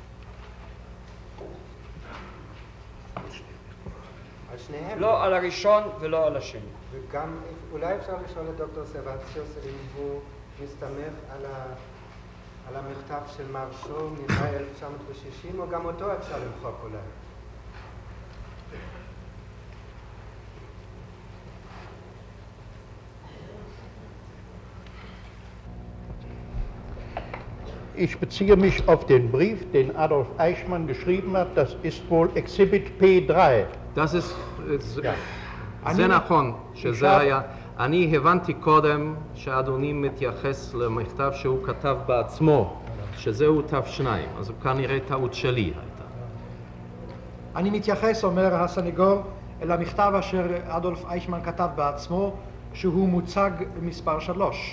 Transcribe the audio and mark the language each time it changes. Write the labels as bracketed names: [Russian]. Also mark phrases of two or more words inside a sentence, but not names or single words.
[Hebrew] על שניהם? לא על הראשון ולא על השני. וגם, אולי אפשר לשאול את דוקטור סבציוס אם הוא מסתמך על המכתב של מר שור ממאי 1960, או גם אותו אפשר למחוק אולי? [German] Ich beziehe mich auf den Brief, den Adolf Eichmann geschrieben hat. Das ist wohl Exhibit P3. Das ist, [Hebrew] זה נכון, שזה היה. אני הבנתי קודם שאדוני מתייחס למכתב שהוא כתב בעצמו, שזהו תו-שניים, אז הוא כנראה טעות שלי הייתה. אני מתייחס, אומר הסניגור, אל המכתב אשר אדולף אייכמן כתב בעצמו, שהוא מוצג מספר 3.